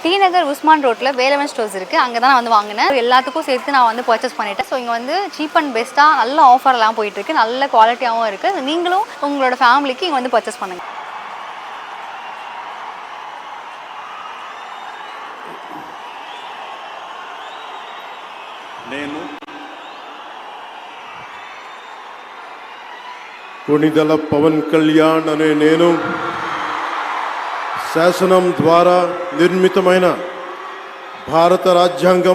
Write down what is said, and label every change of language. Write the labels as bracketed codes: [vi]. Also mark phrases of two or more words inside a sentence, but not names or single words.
[ta] டி நகர் உஸ்மான் ரோட்டில் வேலவன் ஸ்டோர்ஸ் இருக்குது. அங்கே தான் நான் வந்து வாங்கினேன். எல்லாத்துக்கும் சேர்த்து நான் வந்து பர்ச்சேஸ் பண்ணிட்டேன். ஸோ இங்கே வந்து [en] cheap and best [ta] நல்ல ஆஃபர்லாம் போயிட்டுருக்கு, நல்ல குவாலிட்டியாகவும் இருக்குது. நீங்களும் உங்களோட ஃபேமிலிக்கு இங்கே வந்து பர்ச்சேஸ் பண்ணுங்கள். [te] నేను కొణిదెల పవన్ కళ్యాణ్ అనే నేను శాసనం ద్వారా నిర్మితమైన భారత రాజ్యాంగం